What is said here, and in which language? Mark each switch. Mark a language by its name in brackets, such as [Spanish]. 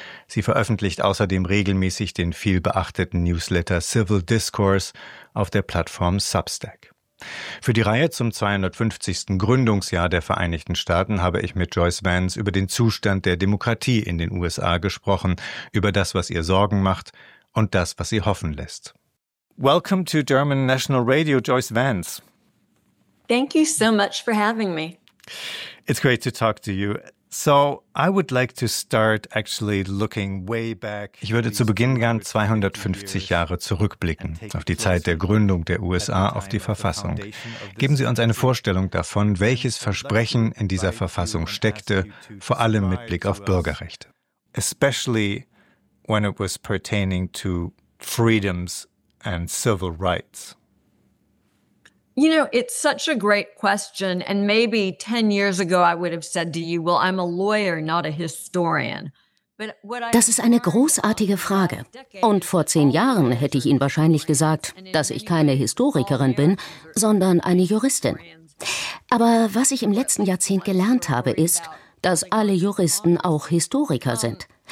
[German] Sie veröffentlicht außerdem regelmäßig den vielbeachteten Newsletter Civil Discourse auf der Plattform Substack. Für die Reihe zum 250. Gründungsjahr der Vereinigten Staaten habe ich mit Joyce Vance über den Zustand der Demokratie in den USA gesprochen, über das, was ihr Sorgen macht und das, was sie hoffen lässt. [English] Welcome to German National Radio, Joyce Vance. Thank you so much for having me. It's great to talk to you. So I would like to start actually looking way back. [German] Ich würde zu Beginn gern 250 Jahre zurückblicken, auf die Zeit der Gründung der USA, auf die Verfassung. Geben Sie uns eine Vorstellung davon, welches Versprechen in dieser Verfassung steckte, vor allem mit Blick auf Bürgerrechte. [English] Especially when it was pertaining to freedoms and civil rights. You know, it's such a great question, and maybe 10 years ago I would have said to you, well, I'm a lawyer, not a historian. [German] Das ist eine großartige Frage. Und vor 10 Jahren hätte ich Ihnen wahrscheinlich gesagt, dass ich keine Historikerin bin, sondern eine Juristin. Aber was ich im letzten Jahrzehnt gelernt habe, ist, dass alle Juristen auch Historiker sind.